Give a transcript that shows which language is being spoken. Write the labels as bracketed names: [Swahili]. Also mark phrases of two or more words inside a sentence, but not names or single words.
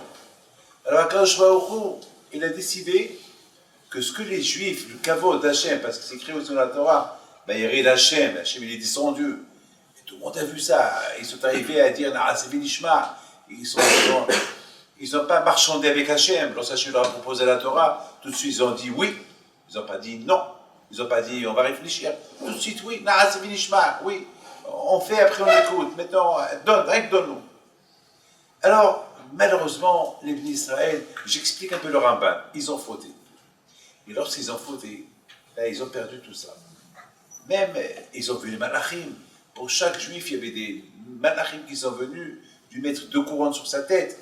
[French] Alors, [Hebrew] הקדוש ברוך הוא, [French] il a décidé que ce que les Juifs, le kavod d'Hachem, parce que c'est écrit aussi dans la Torah, [Hebrew] וירד השם, [French] Hachem il est descendu. Et tout le monde a vu ça. Ils sont arrivés à dire [Hebrew] נעשה ונשמע. [French] Ils n'ont pas marchandé avec Hachem. Lorsque Hachem leur a proposé la Torah, tout de suite ils ont dit oui. Ils n'ont pas dit non. Ils n'ont pas dit on va réfléchir. Tout de suite oui. [Hebrew] נעשה ונשמע. [French] Oui. On fait, après on écoute. Maintenant, rien que donne-nous. Alors, malheureusement, les bénis d'Israël, j'explique un peu le Ramban, ils ont fauté. Et lorsqu'ils ont fauté, là, ils ont perdu tout ça. Même, ils ont vu les malachim. Pour chaque juif, il y avait des malachim qui sont venus, lui mettre 2 couronnes sur sa tête.